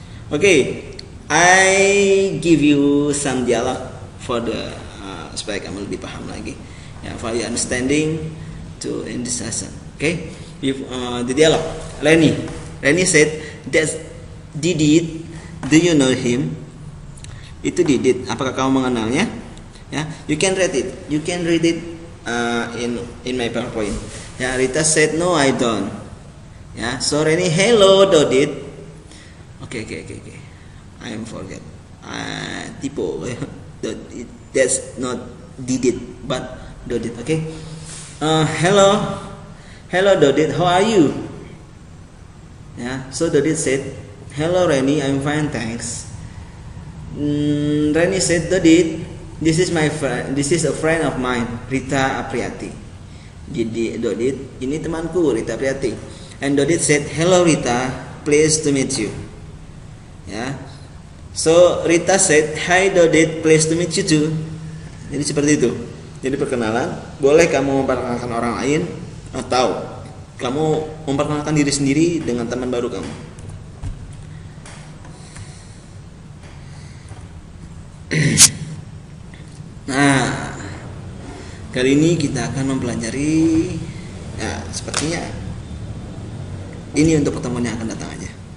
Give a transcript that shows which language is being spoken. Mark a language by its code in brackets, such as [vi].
[en] Okay, I give you some dialogue for the [id] supaya kamu lebih paham lagi, ya, [en] for your understanding to in this lesson. Okay, if the dialogue. Lenny said, "That's Didit. Do you know him?" [id] Itu Didit. Apakah kamu mengenalnya? [en] Ya, you can read it. You can read it in my PowerPoint. Ya, Rita said no, I don't. Ya, so Reni, hello Dodit. Okay. I forget. Typo. That's not Didit, but Dodit. Okay. Hello Dodit. How are you? Ya, so Dodit said, hello Reni, I'm fine, thanks. Reni said, Dodit, this is my friend. This is a friend of mine, Rita Apriati. [id] Jadi Dodit, ini temanku Rita Apriati. [en] And Dodit said, hello Rita, pleased to meet you. Ya, so Rita said, hi Dodit, pleased to meet you too. [id] Jadi seperti itu. Jadi perkenalan, boleh kamu memperkenalkan orang lain atau kamu memperkenalkan diri sendiri dengan teman baru kamu. Nah, kali ini kita akan mempelajari, ya, sepertinya ini untuk pertemuan yang akan datang aja.